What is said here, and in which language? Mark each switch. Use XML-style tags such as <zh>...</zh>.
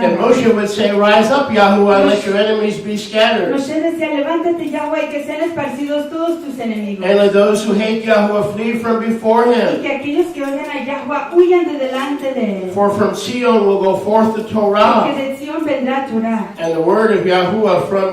<en>then Moshe would say, rise up, Yahuwah, and let your enemies be scattered.</en> <es>Moshe decía, levántate, Yahweh, y que sean esparcidos todos tus enemigos.</es> <en>And let those who hate Yahuwah flee from before</en> <es>Y</es> <en>him.</en> <es>que aquellos que odian a Yahweh huyan de delante de él.</es> <en>For from Sion will go forth the</en> <es>Porque</es> <en>Torah,</en> <es>de Sion vendrá Torah.</es> <en>and the word of Yahuwah from</en>